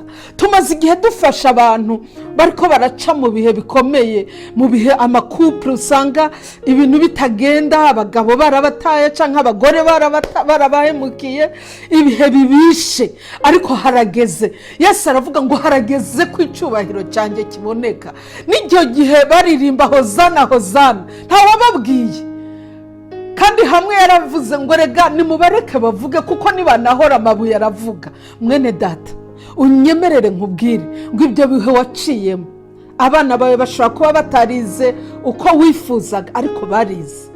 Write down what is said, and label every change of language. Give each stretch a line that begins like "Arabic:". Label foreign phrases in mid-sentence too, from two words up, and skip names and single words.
Rundi: Tumaze igihe dufasha abantu bariko baraca mu bihe bikomeye, mu bihe amakupure usanga ibintu bitagenda, abagabo barabataye canke abagore barabahemukiye, ibihe bibishe. Ariko harageze, Yesu aravuga ngo harageze ko icubahiro cyanjye kiboneka. N'icyo gihe baririmba hozana hozana, ntawababwiye kandi hamwe yaravuze ngo rega nimubareke bavuge kuko nibanahora amabuye aravuga. Mwene data unyemerere nkubwire ngo ibyo bihe waciyemo abana bawe bashobora kuba batarize uko wifuzaga ariko barize.